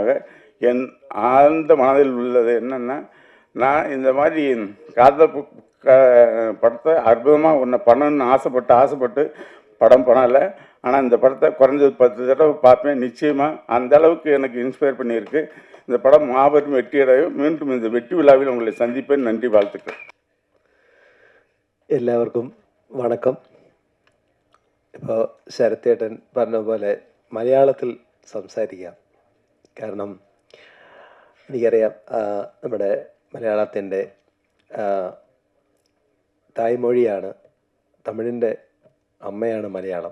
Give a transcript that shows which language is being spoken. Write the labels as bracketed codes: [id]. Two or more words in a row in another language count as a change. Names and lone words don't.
[ta] என் ஆழ்ந்த மனதில் உள்ளது என்னென்னா, நான் இந்த மாதிரி காதல் படத்தை அற்புதமாக ஒன்று பண்ணணும்னு ஆசைப்பட்டு படம் பண்ணலை. ஆனால் இந்த படத்தை குறைஞ்சது 10 தடவை பார்ப்பேன் நிச்சயமாக. அந்த அளவுக்கு எனக்கு இன்ஸ்பயர் பண்ணியிருக்கு. இந்த படம் மாபெரும் வெற்றி அடையும். மீண்டும் இந்த வெற்றி விழாவில் உங்களை சந்திப்பேன். நன்றி, வாழ்த்துக்கள். [ml] എല്ലാവർക്കും വണക്കം. ഇപ്പോൾ ശരത്തേട്ടൻ പറഞ്ഞ പോലെ മലയാളത്തിൽ സംസാരിക്കാം. കാരണം എനിക്കറിയാം നമ്മുടെ മലയാളത്തിൻ്റെ തായ്മൊഴിയാണ്, തമിഴിൻ്റെ അമ്മയാണ് മലയാളം.